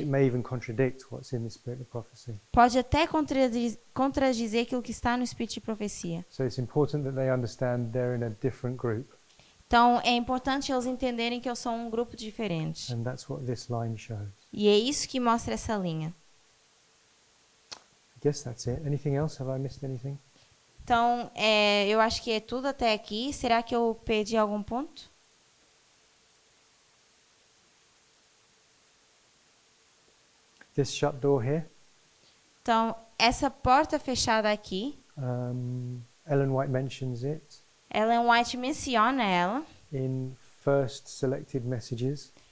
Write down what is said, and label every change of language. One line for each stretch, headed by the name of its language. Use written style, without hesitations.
English: it may even contradict what's in the spirit of prophecy.
Portuguese: pode até contradizer aquilo que está no espírito de profecia.
English: So it's important that they understand they're in a different group.
Portuguese: Então, é importante eles entenderem que eu sou um grupo diferente.
English: And that's what this line shows.
Portuguese: E é isso que mostra essa linha.
English: I guess that's it. Anything else? Have I missed anything?
Portuguese: Então, eu acho que é tudo até aqui. Será que eu perdi algum ponto?
English: This shut door here,
Portuguese: Então, essa porta fechada aqui,
English: Ellen White mentions it
Portuguese: Ellen White menciona ela
English: in First Selected Messages,